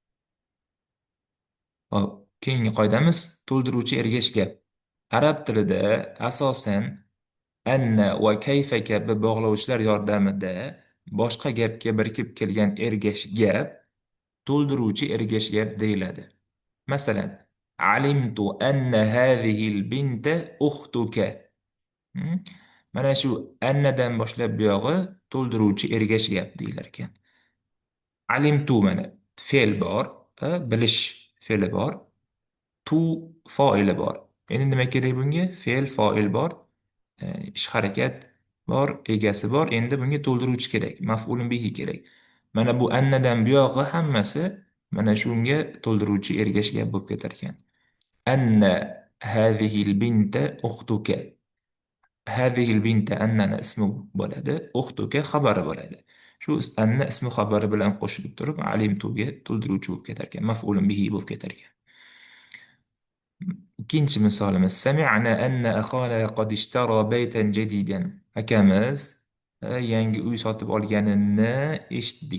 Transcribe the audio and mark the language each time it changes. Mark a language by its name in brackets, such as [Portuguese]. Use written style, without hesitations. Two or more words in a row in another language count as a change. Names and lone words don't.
[Uzbek] Hop, keyingi qoidamiz to'ldiruvchi ergash gap. Arab tilida asosan anna va kayfa kabi bog'lovchilar yordamida boshqa gapga birikib kelgan ergash gap to'ldiruvchi ergash gap deyiladi. Masalan, [Arabic] علمت أن هذه بنت أختك. Hmm? [Uzbek] Mana shu annadan boshlab buyog'i to'ldiruvchi ergash gap deyilar ekan. Alimtu mana fe'l bor, bilish fe'li bor, tu foili bor. Endi nima kerak bunga? Fe'l, foil bor, ish harakat bor, egasi bor. Endi bunga to'ldiruvchi kerak, [Arabic] مفعول به [Uzbek] kerak. Mana bu annadan buyog'i hammasi mana shunga to'ldiruvchi ergash gap bo'lib ketar ekan. [Arabic] أن هذه بنت أختك. هذه بنت [Uzbek] annani ismi bo'ladi, ukhtuka xabari bo'ladi. Shu anna ismi xabari bilan qo'shilib turib, alimtuga to'ldiruvchi bo'lib ketar ekan, [Arabic] مفعول به [Uzbek] bo'lib ketar ekan. Ikkinchi misolimiz [Arabic] سمعنا أن أخانا قد اشترى بيتا جديدا. [Uzbek] Akamiz yangi uy sotib olganini eshitdik.